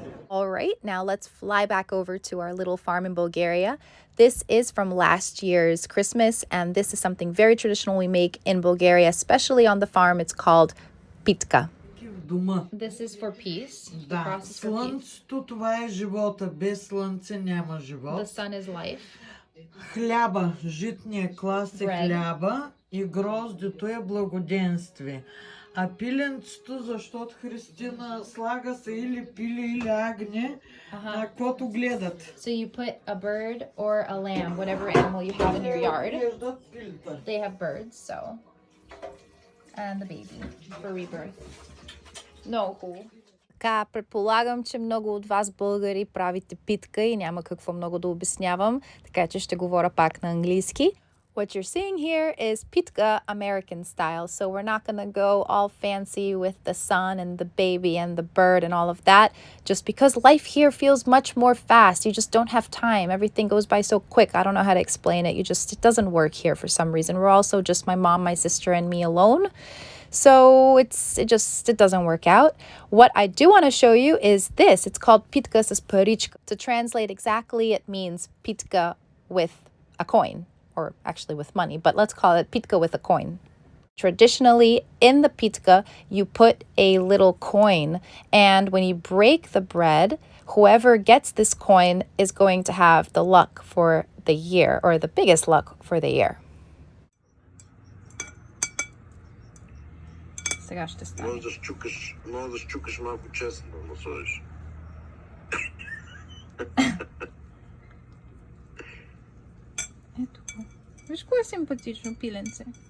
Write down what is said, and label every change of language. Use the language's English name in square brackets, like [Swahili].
[English] All right, now let's fly back over to our little farm in Bulgaria. This is from last year's Christmas, and this is something very traditional we make in Bulgaria, especially on the farm. It's called pitka. This is for peace. [Bulgarian] Да, слънцето, това е живота. Без слънце няма живот. [English] The sun is life. [Bulgarian] Хляба, житния клас е хляба и гроздето е благоденствие. А пиленцето, защото Христина слага се или пили, или агне, каквото гледат. [English] So you put a bird or a lamb, whatever animal you have in your yard. They have birds, so. And the baby for rebirth. No cool. [Bulgarian] Така, предполагам, че много от вас българи правите питка и няма какво много да обяснявам, така че ще говоря пак на английски. [English] What you're seeing here is pitka American style, so we're not going to go all fancy with the sun and the baby and the bird and all of that, just because life here feels much more fast. You just don't have time. Everything goes by so quick. I don't know how to explain it. It doesn't work here for some reason. We're also just my mom, my sister, and me alone. So it doesn't work out. What I do want to show you is this. It's called pitka [Bulgarian] с паричка. [English] To translate exactly, it means pitka with a coin, or actually with money, but let's call it pitka with a coin. Traditionally, in the pitka, you put a little coin, and when you break the bread, whoever gets this coin is going to have the luck for the year, or the biggest luck for the year. [Bulgarian] Сега ще стане. Може да щукаш малко честно да насложиш. Ето го. Виж кое е симпатично пиленце.